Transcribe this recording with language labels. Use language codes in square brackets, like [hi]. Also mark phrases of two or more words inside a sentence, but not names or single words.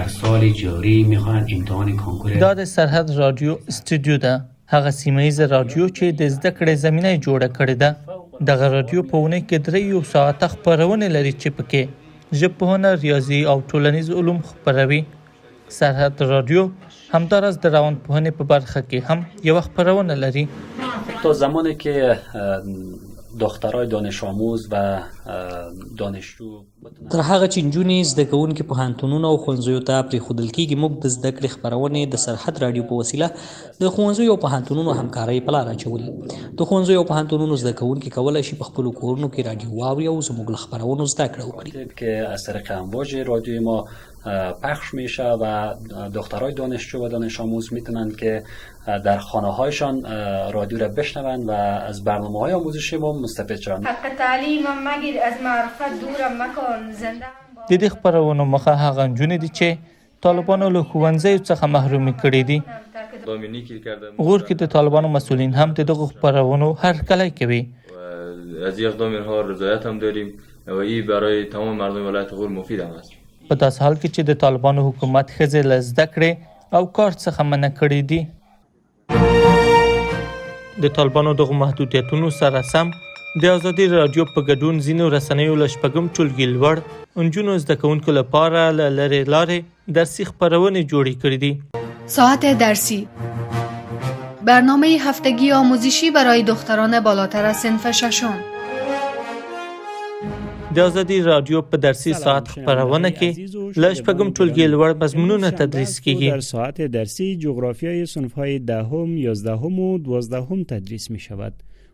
[ps] دا د سرحد رادیو استودیو ده، هغه سیمه ییزه رادیو چې د زده کړې زمینه یې جوړه کړې ده. دغه رادیو په اونۍ کې 3 ساعته خپرونې لري چې پکې ژبپوهنه، ریاضي او ټولنیز علوم خپروي. سرحد رادیو همداراز د روانپوهنې په برخه کې هم یو خپرونه لري. [fa] تا زمانی که دخترای دانش آموز و دانشجو [ps] تر هغه چې نجونې زده کوونکي پوهنتونونو او ښوونځیو ته پرېښودل کېږي، موږ د زده کړې خپرونې د سرحد رادیو په وسیله د ښوونځیو او پوهنتونونو همکارۍ په لار اچولې. د ښوونځیو او پوهنتونونو زده کوونکي کولی شي په خپلو کورونو کې رادیو واوري او زموږ له خپرونو زده کړه وکړي. [fa] که از طریق امواج رادیوی ما پخش میشه و دخترای دانشجو و دانش آموز میتونن که در خانه هایشان رادیو را بشنون و از برنامه های آموزشی ما مستفید شوند. حق تعلیم مگیر، از معرفت دورم مکن، زنده [ps] د دې خپرونو مخه هغه نجونې دي چې طالبانو له ښوونځیو څخه محرومي کړي دي. غور کې د طالبانو مسئولین هم د دغو خپرونو هرکلی کوي. [fa] از این اقدام اینها رضایت هم داریم و این برای تمام مردم ولایت غور مفید هم است. [ps] په داسې حال کې چې د طالبانو حکومت ښځې له زده کړې او کار څخه منع کړي دي. د طالبانو دغو محدودیتونو سره سم د ازادي رادیو په ګډون ځینو رسنیو له 8 ټولګي لوړ نجونو زده کوونکو لپاره له لرې لارې درسي خپرونې جوړې کړې دي. [fa] ساعت درسی، برنامه هفتگی آموزشی برای دختران بالاتر از صنف 6. [ps] د ازادي رادیو په درسي ساعت خپرونه کې له 8 ټولګي لوړ مضمونونه تدریس کیږي. [fa] در ساعت درسی جغرافیای صنف‌های 10، 11 و 12 تدریس می شود.